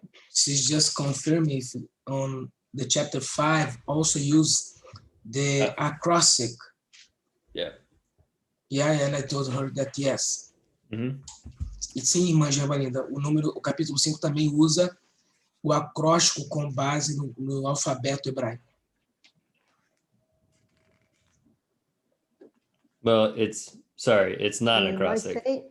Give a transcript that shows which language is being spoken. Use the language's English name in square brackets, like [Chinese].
[English] She's just confirming if on the chapter 5 also use the acrostic. Yeah. Yeah, and I told her that yes. [Portuguese] E sim, irmã Gervalinda, o capítulo 5 também usa o acróstico com base no alfabeto hebraico. [English] Well, it's not an acrostic.